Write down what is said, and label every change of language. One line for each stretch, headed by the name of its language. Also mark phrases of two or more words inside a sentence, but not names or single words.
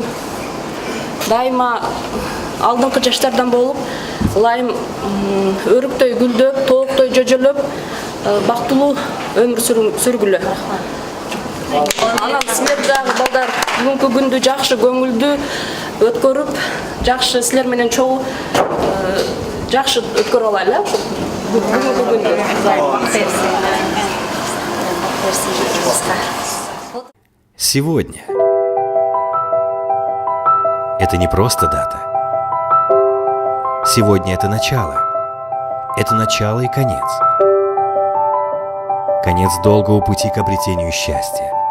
Kyrgyz: Дайыма алдыңкы жаштардан болуп, ылайым өрүктөй гүлдөп, тооктой жожолоп, бактылуу өмүр сүргүлө. Анан силер дагы балдар бүгүнкү күндү жакшы көңүлдүү өткөрүп, жакшы силер менен чогуу жакшы өткөрө алайлы. Бүгүнкү күндү.
Russian: Сегодня. Это не просто дата. Сегодня это начало. Это начало и конец. Конец долгого пути к обретению счастья.